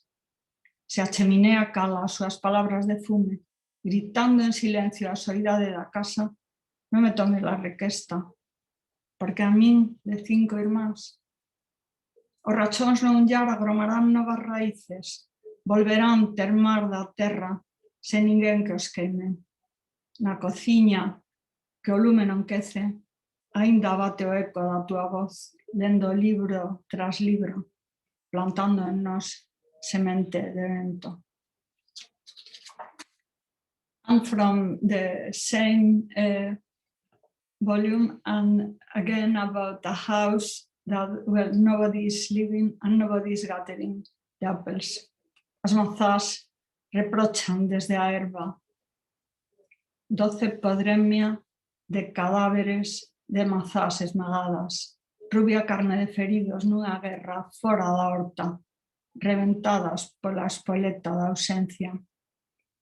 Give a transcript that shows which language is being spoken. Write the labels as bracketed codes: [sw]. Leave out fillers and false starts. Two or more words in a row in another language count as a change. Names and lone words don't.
[gl] Se a cheminea cala as súas palabras de fume, gritando en silencio a soidade da casa, non me tome la requesta, porque a min, de 5 irmáns, os rachóns non llar agromarán novas raíces, volverán termar da terra sen ninguén que os queime. Na cociña, que o lume non quece, aínda bate o eco da tua voz, lendo libro tras libro, plantando en nós semente de vento. [en] And from the same volume, and again about a house that where nobody is living and nobody is gathering the apples. [gl] As mazás reprochan desde a erva. 12 podremia de cadáveres de mazás esmagadas, rubia carne de feridos nunha guerra fora da horta, reventadas pola espoleta da ausencia.